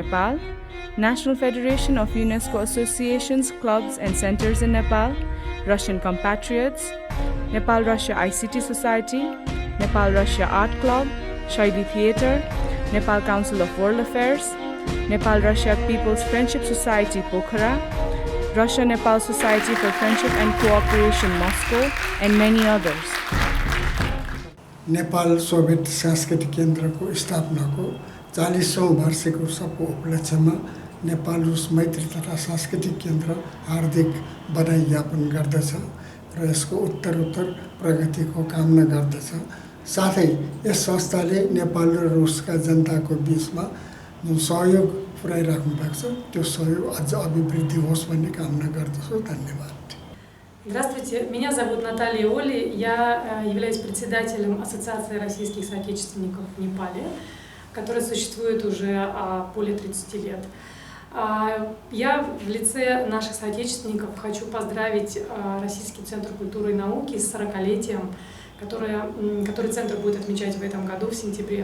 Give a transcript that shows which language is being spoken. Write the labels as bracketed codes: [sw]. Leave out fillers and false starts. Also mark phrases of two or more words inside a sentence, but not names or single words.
[en] Nepal, National Federation of UNESCO Associations, Clubs and Centers in Nepal, Russian Compatriots, Nepal-Russia ICT Society, Nepal-Russia Art Club, Shaili Theatre, Nepal Council of World Affairs, Nepal-Russia People's Friendship Society Pokhara, Russia-Nepal Society for Friendship and Cooperation Moscow, and many others. [ne] नेपाल सोभियत सांस्कृतिक केन्द्रको स्थापनाको 40औं वार्षिक उत्सवको उपलक्ष्यमा नेपाल रुस मैत्री तथा सांस्कृतिक केन्द्र हार्दिक बधाई ज्ञापन गर्दछ र यसको उत्तरोत्तर प्रगतिको कामना गर्दछ। साथै यस संस्थाले नेपाल र रुसका जनताको बीचमा जुन सहयोग पुर्याइराख्नु भएको छ त्यो सहयोग अझ अभिवृद्धि होस् भन्ने कामना गर्दछु। धन्यवाद। [ru] Здравствуйте, меня зовут Наталья Оли, я являюсь председателем Ассоциации российских соотечественников в Непале, которая существует уже более 30 лет. Я в лице наших соотечественников хочу поздравить Российский центр культуры и науки с 40-летием, который центр будет отмечать в этом году, в сентябре.